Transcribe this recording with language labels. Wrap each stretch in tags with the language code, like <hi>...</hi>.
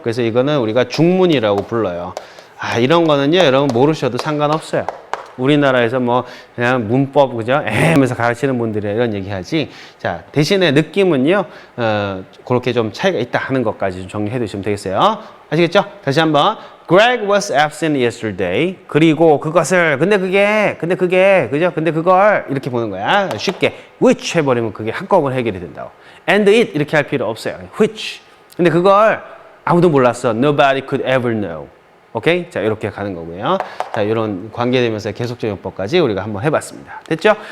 <ko>그래서 이거는 우리가 중문이라고 불러요. 아, 이런 거는요, 여러분 모르셔도 상관없어요. 우리나라에서 뭐 그냥 문법 그죠? 하면서 가르치는 분들이 이런 얘기하지. 자, 대신에 느낌은요, 그렇게 좀 차이가 있다 하는 것까지 좀 정리해 두시면 되겠어요. 아시겠죠? 다시 한번.</ko> <en>Greg was absent yesterday.</en> <ko>그리고 그것을, 근데 그게, 그죠? 근데 그걸 이렇게 보는 거야. 쉽게 which 해버리면 그게 한꺼번에 해결이 된다고. And it 이렇게 할 필요 없어요.</ko> <en>which.</en> <ko>근데 그걸 아무도 몰랐어.</ko> <en>Nobody could ever know.</en> <ko>오케이? 자, 이렇게 가는 거고요. 자, 이런 관계대명사의 계속적용법까지 우리가 한번 해봤습니다. 됐죠?</ko>